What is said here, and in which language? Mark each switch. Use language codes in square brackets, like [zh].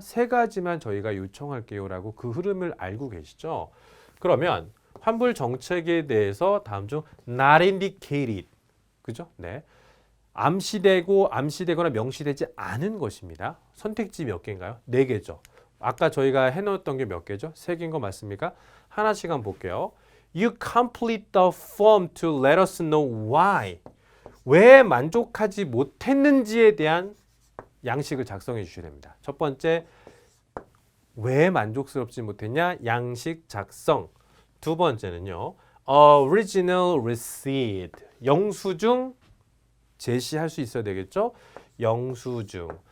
[ko] 세 가지만 저희가 요청할게요 라고 그 흐름을 알고 계시죠. 그러면 환불 정책에 대해서 다음 중 [en] not indicated, [ko] 그죠? 네. 암시되거나 명시되지 않은 것입니다. 선택지 몇 개인가요? 네 개죠. 아까 저희가 해놓았던 게 몇 개죠? 세 개인 거 맞습니까? 하나씩 한번 볼게요. [en] You complete the form to let us know why. [ko] 왜 만족하지 못했는지에 대한 양식을 작성해 주셔야 됩니다. 첫 번째, 왜 만족스럽지 못했냐? 양식 작성. 두 번째는요, [en] original receipt. [ko] 영수증 제시할 수 있어야 되겠죠? 영수증.